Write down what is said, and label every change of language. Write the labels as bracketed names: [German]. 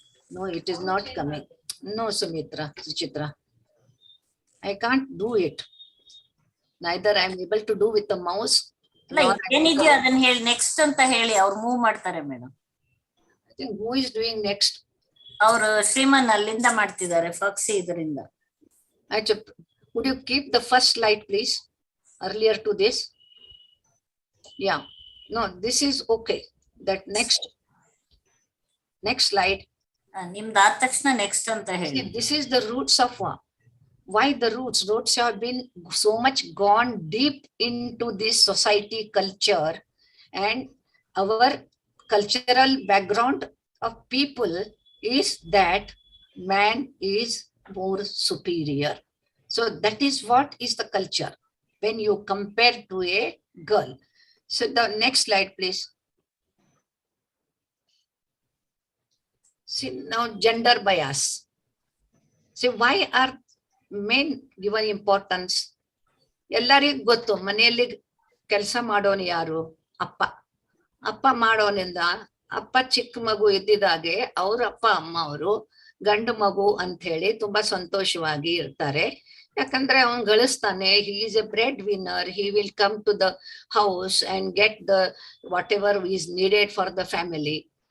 [English] No, it is not coming. No, Suchitra, I can't do it. Neither I am able to do with the mouse. [Kannada] ಏನಿದೆಯೋ ಅದನ್ನ ಹೇಳಿ, next ಅಂತ ಹೇಳಿ. ಅವ್ರು move ಮಾಡ್ತಾರೆ madam. [English] I think who is doing next? [Kannada] ಅವರು ಶ್ರೀಮನ್ ಅಲ್ಲಿಂದ ಮಾಡ್ತಿದ್ದಾರೆ, ಫಾಕ್ಸಿ ಇದರಿಂದ. [English] Would you keep the first slide please, earlier to this? Yeah, no, this is okay. That next slide. [Kannada] ನಿಮ್ದು ಆದ ತಕ್ಷಣ ನೆಕ್ಸ್ಟ್ ಅಂತ ಹೇಳಿ. [English] This is the roots of war. Why the roots? Roots have been so much gone deep into this society culture, and our cultural background of people is that man is more superior. So that is what is the culture when you compare to a girl. So the next slide, please. See now gender bias. See why are men given importance? [Kannada] ಎಲ್ಲರಿಗೂ ಗೊತ್ತು, ಮನೆಯಲ್ಲಿ ಕೆಲಸ ಮಾಡೋನು ಯಾರು? ಅಪ್ಪ ಮಾಡೋನಿಂದ ಅಪ್ಪ ಚಿಕ್ಕ ಮಗು ಇದ್ದಿದಾಗೆ ಅವ್ರ ಅಪ್ಪ ಅಮ್ಮ ಅವರು ಗಂಡು ಮಗು ಅಂತ ಹೇಳಿ ತುಂಬಾ ಸಂತೋಷವಾಗಿ ಇರ್ತಾರೆ. ಯಾಕಂದ್ರೆ ಅವನ್ ಗಳಿಸ್ತಾನೆ, [English] He is a bread winner, he will come to the house and get the whatever is needed for the family.